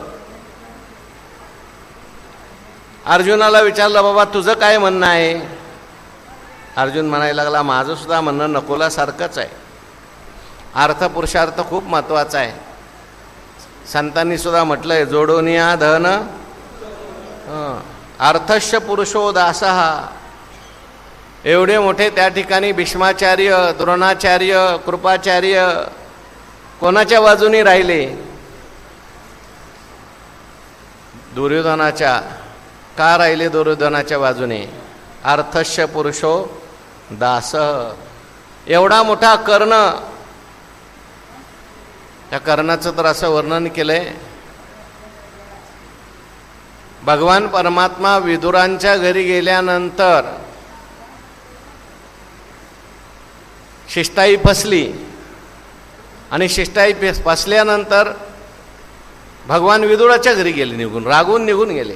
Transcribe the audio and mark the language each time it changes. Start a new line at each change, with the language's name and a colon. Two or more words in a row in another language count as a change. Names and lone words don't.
Marathi: अर्जुनाला विचारलं, बाबा तुझं काय म्हणणं आहे? अर्जुन म्हणायला लागला, माझं सुद्धा म्हणणं नकुलासारखंच आहे. अर्थ पुरुषार्थ खूप महत्त्वाचा आहे. संतांनी सुद्धा म्हटलंय, जोडून या धन
Sanskrit: अर्थश्य पुरुषो दासः.
Marathi: एवढे मोठे त्या ठिकाणी भीष्माचार्य, द्रोणाचार्य, कृपाचार्य कोणाच्या बाजूने राहिले? दुर्योधनाच्या. का राहिले दुर्योधनाच्या बाजूने?
Sanskrit: अर्थश्य पुरुषो दासः.
Marathi: एवढा मोठा कर्ण, त्या कर्णाचं तर असं वर्णन केलंय, भगवान परमात्मा विदुरांच्या घरी गेल्यानंतर शिष्टाई फसली, आणि शिष्टाई फसल्यानंतर भगवान विदुराच्या घरी गेले, निघून रागून निघून गेले.